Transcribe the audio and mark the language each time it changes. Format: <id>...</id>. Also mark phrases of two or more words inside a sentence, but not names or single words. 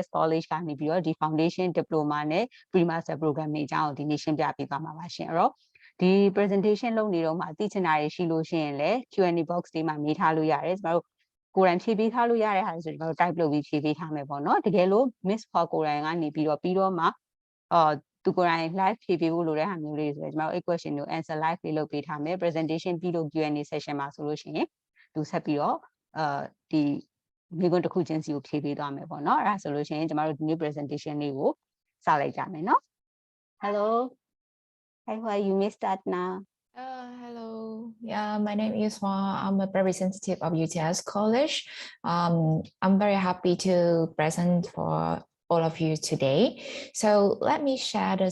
<my>College ကနေပြီးတော့ဒီ</my> <en>foundation diploma</en> <my>နဲ့</my> <en>pre master program</en> <my>တွေအကြောင်းဒီနေ့ရှင်းပြပေးပါမှာပါရှင်အဲ့တော့ဒီ presentation လုပ်နေတော့မှသိချင်တာတွေရှိလို့ရှိရင်လည်း</my> <en>Q&A box</en> <my>လေးမှာမေးထားလို့ရတယ်ကျမတို့ကိုယ်တိုင်ဖြည့်ပေးထားလို့ရတဲ့ဟာဆိုတော့ type လုပ်ပြီးဖြည့်ပေးထားမယ်ပေါ့နော်တကယ်လို့ miss ခေါ်ကိုယ်တိုင်ကနေပြီးတော့မှသူကိုယ်တိုင် live ဖြည့်ပေးဖို့လိုတဲ့ဟာမျိုးလေးဆိုတော့ကျမတို့ question ကို</my> <en>answer live</en> <my>လေးလုပ်ပေးထားမယ် presentation ပြီးလို့</my> <en>Q&A session</en> <my>မှာဆိုလို့ရှိရင်သူဆက်ပြီးတော့ဒီမိကွန်းတစ်ခုချင်းစီကိုဖြည့်ပေးသွားမယ်ပေါ့နော်အဲ့ဒါဆိုလို့ရှိရင်ကျမတို့ဒီနေ့ presentation လေးကိုစလိုက်ကြမယ်နော်</my> <en>Hello Hi you may start now Hello. Yeah, my name is Hoa. I'm a representative of UTS College. I'm very happy to present for all of you today. So let me share this.</en>